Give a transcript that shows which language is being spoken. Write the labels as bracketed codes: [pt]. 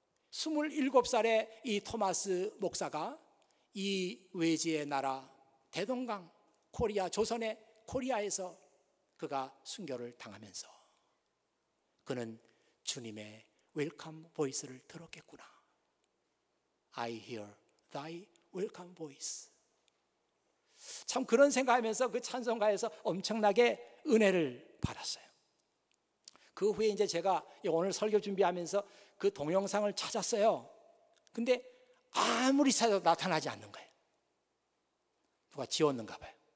[ko] 27살의 이 토마스 목사가 이 외지의 나라 대동강 코리아, 조선의 코리아에서 그가 순교를 당하면서 그는 주님의 웰컴 보이스를 들었겠구나. [en] I hear thy welcome voice. [ko] 참 그런 생각하면서 그 찬송가에서 엄청나게 은혜를 받았어요. 그 후에 이제 제가 오늘 설교 준비하면서 그 동영상을 찾았어요. 근데 아무리 찾아도 나타나지 않는 거예요. 누가 지웠는가 봐요.